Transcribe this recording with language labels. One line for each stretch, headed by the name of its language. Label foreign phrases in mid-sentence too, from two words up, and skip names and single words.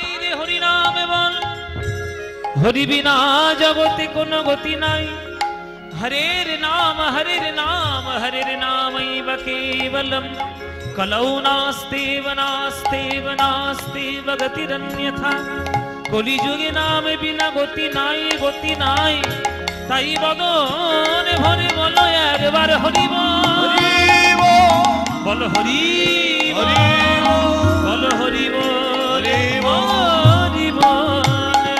Bangla: রে হরি নাম বল, হরি বিনা জগতে কোন গতি নাই,
Sanskrit: हरेर नाम हरेर नाम हरेर नामैव केवलम्, कलौ नास्त्येव नास्त्येव नास्त्येव गतिरन्यथा,
Bangla: কলিযুগে নাম বিনা গতি নাই গতি নাই, তাই বদন ভরে বলো একবার হরি বল হরি বল হরি বল হরি বল,